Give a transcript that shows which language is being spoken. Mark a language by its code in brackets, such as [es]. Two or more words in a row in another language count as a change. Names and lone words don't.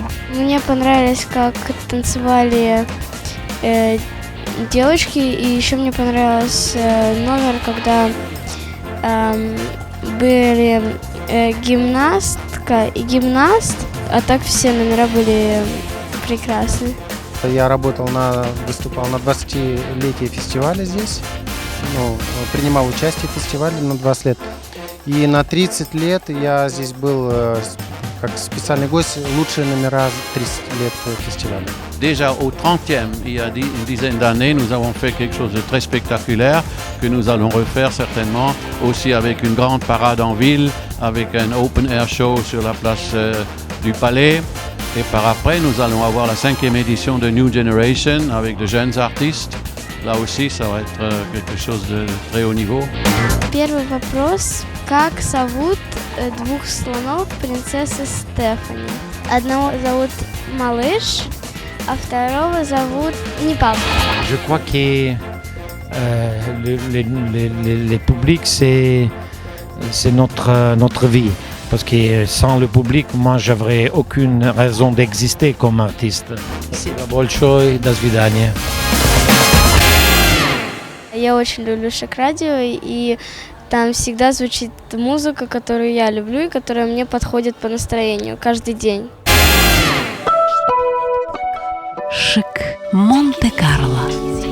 [ru] Мне понравилось, как танцевали девочки, и еще мне понравился номер, когда были гимнастка и гимнаст, а так все номера были прекрасны. Я выступал на 20-летие фестиваля здесь, принимал участие в фестивале на 20 лет. И на 30 лет я здесь был как [fr] spécial gosse, [ru] лучшие номера 30 лет фестиваля. [fr] Déjà au 30e, il y a une dizaine d'années, nous avons fait quelque chose de très spectaculaire que nous allons refaire certainement aussi avec une grande parade en ville, avec un [en] open air show [fr] sur la place du Palais. Et par après, nous allons avoir la 5e édition de New Generation avec de jeunes artistes. Là aussi, ça va être quelque chose de très haut niveau. [ru] Первый вопрос. Как зовут 2 слонов принцессы Стефани? Одного зовут Малыш, а второго зовут Непал. [fr] Je crois que le public, c'est notre vie. Parce que sans le public, moi, j'aurais aucune raison d'exister comme artiste. [ru] Большое, до свидания. Я очень люблю Шок-радио, и там всегда звучит музыка, которую я люблю и которая мне подходит по настроению каждый день. Шик Монте-Карло.